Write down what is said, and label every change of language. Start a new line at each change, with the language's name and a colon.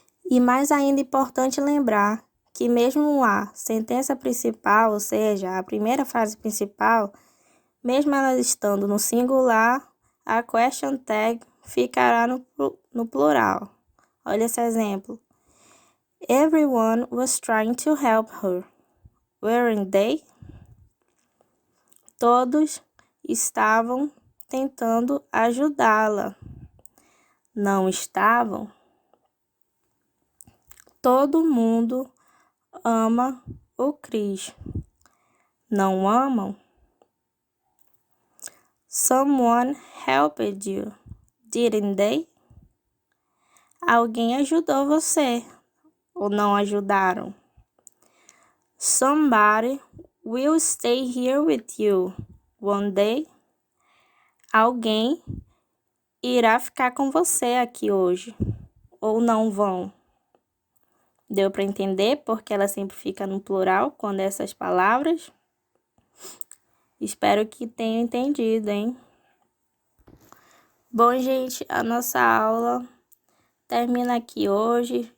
Portuguese: E mais ainda importante lembrar que mesmo a sentença principal, ou seja, a primeira frase principal, mesmo ela estando no singular, a question tag ficará no plural. Olha esse exemplo.
English: Everyone was trying to help her. weren't they?
Portuguese: Todos estavam tentando ajudá-la, não estavam? Todo mundo ama o Chris, não amam?
English: Someone helped you, didn't they?
Portuguese: Alguém ajudou você, ou não ajudaram?
English: Somebody will stay here with you, won't they?
Portuguese: Alguém irá ficar com você aqui hoje, ou não vão? Deu para entender porque ela sempre fica no plural quando é essas palavras? Espero que tenham entendido, hein? Bom, gente, a nossa aula termina aqui hoje.